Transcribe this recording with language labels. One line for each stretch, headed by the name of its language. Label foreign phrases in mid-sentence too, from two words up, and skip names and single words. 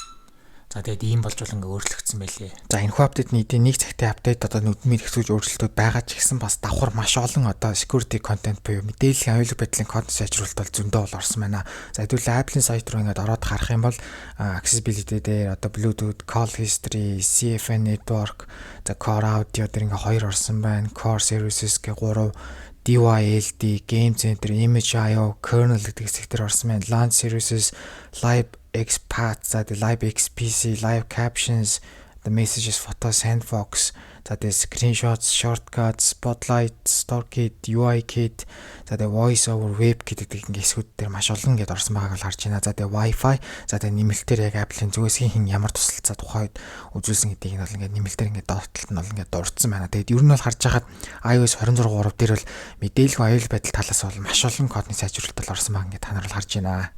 Mongolian: За тэгээд ийм болж бол ингээ өөрчлөгдсөн байлээ. За энэхүү апдейтний эдийн нэг цагтын апдейт одоо нүдмээр их зүйл өөрчлөлтүүд байгаа ч гэсэн бас давхар маш олон одоо
English: security content
Mongolian: буюу мэдээллийн аюулгүй байдлын контент сайжруулалт бол зөндөө бол орсон байна. За хэдүүл Apple-ийн сайт руу ингээд ороод харах юм бол accessibility дээр одоо Bluetooth, call history, CFN network, за Core audio дээр ингээ хоёр орсон байна. Core services гэ 3, DYLD, Game Center, Image IO, Kernel гэдэг хэсгээр орсон байна. Launch services, Live XPath, за Live XPC, Live Captions, the Messages, Photos, Sandbox, За тэгээ screenshots, shortcuts, spotlight, StoreKit, UIKit, за тэгээ voice over WebKit гэдэг ингээ эсвүүд дээр маш олон гэдээ орсон байгааг л харж байна. За тэгээ Wi-Fi, за тэгээ нэмэлтээр яг Apple-ийн зүгээс хин ямар тусалцаа тухайд үзүүлсэн гэдгийг нь бол ингээ нэмэлтээр ингээ доотлолт нь бол ингээ дурдсан байна. Тэгээд ер нь бол харж байхад iOS 26.3 дээр бол мэдээлэл аюул байдал талаас бол маш олон кодны сайжруулалт орсон байгаа ингээ та нар бол харж байна.